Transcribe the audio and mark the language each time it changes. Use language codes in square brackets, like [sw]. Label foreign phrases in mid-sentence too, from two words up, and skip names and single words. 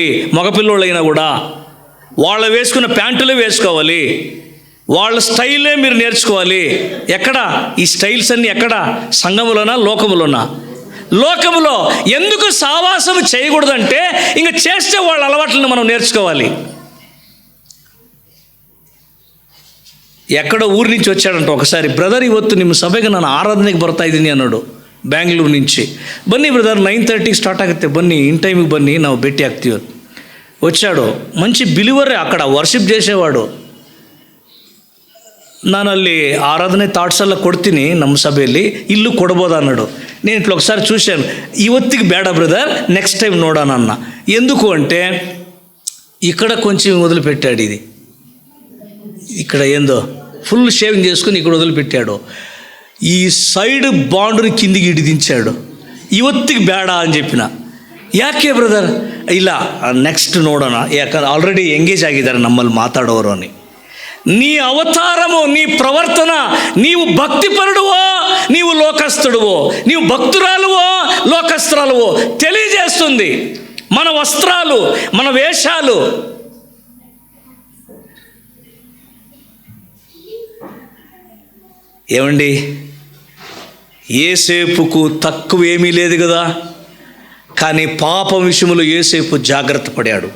[te] మగపిల్లోళ్ళైనా కూడా వాళ్ళు వేసుకున్న ప్యాంటులే వేసుకోవాలి, వాళ్ళ స్టైలే మీరు నేర్చుకోవాలి. ఎక్కడ ఈ స్టైల్స్ అన్నీ? ఎక్కడ? సంఘములోనా, లోకములోనా? లోకములో. ఎందుకు సావాసం చేయకూడదంటే ఇంక చేస్తే వాళ్ళ అలవాట్లను మనం నేర్చుకోవాలి. ఎక్కడో ఊరు నుంచి వచ్చాడంట ఒకసారి. [kn] ಬ್ರದರ್ ಇವತ್ತು ನಿಮ್ಮ ಸಭೆಗೆ ನಾನು ಆರಾಧನೆಗೆ ಬರ್ತಾ ಇದ್ದೀನಿ ಅన్నాడు ಬ್ಯಾಂಗ್ಳೂರು నుంచి. ಬನ್ನಿ ಬ್ರದರ್ 9:30కి ಸ್ಟಾರ್ಟ್ ಆಗುತ್ತೆ, ಬನ್ನಿ [en] in time [kn] ಬನ್ನಿ, ನಾವು ಭೇಟಿ ಆಗ್ತೀವಿ. [te] వచ్చాడు, మంచి బిలీవరే, అక్కడ వర్షిప్ చేసేవాడు. [kn] ನಾನು ಅಲ್ಲಿ ಆರಾಧನೆ ಥಾಟ್ಸ್ ಎಲ್ಲ ಕೊಡ್ತೀನಿ ನಮ್ಮ ಸಭೆಯಲ್ಲಿ, ಇಲ್ಲೂ ಕೊಡ್ಬೋದು అన్నాడు. [te] నేను ఇట్లా ఒకసారి చూశాను, [kn] ಇವತ್ತಿಗೆ ಬೇಡ బ్రదర్, [en] next time [kn] ನೋಡೋಣ అన్న. [te] ఎందుకు అంటే ఇక్కడ కొంచెం వదిలిపెట్టాడు, ఇది ఇక్కడ ఏందో [en] full shaving [te] చేసుకుని ఇక్కడ వదిలిపెట్టాడు. ఈ సైడ్ బాండుని కిందికి ఇటు దించాడు. [kn] ಇವತ್ತಿಗೆ ಬೇಡ [te] అని చెప్పిన. [kn] ಯಾಕೆ ಬ್ರದರ್? ಇಲ್ಲ ನೆಕ್ಸ್ಟ್ ನೋಡೋಣ, ಯಾಕಂದ್ರೆ [en] already engage [kn] ಆಗಿದ್ದಾರೆ ನಮ್ಮಲ್ಲಿ ಮಾತಾಡೋರು అని. [te] నీ అవతారము, నీ ప్రవర్తన, నీవు భక్తిపరుడువో నీవు లోకస్తుడువో, నీవు భక్తురాలువో లోకస్తురాలువో తెలియజేస్తుంది. మన వస్త్రాలు, మన వేషాలు. ఏమండి, యేసేపుకు తక్కువేమీ లేదు కదా, కానీ పాపం విషయంలో యేసేపు జాగ్రత్త పడాడు.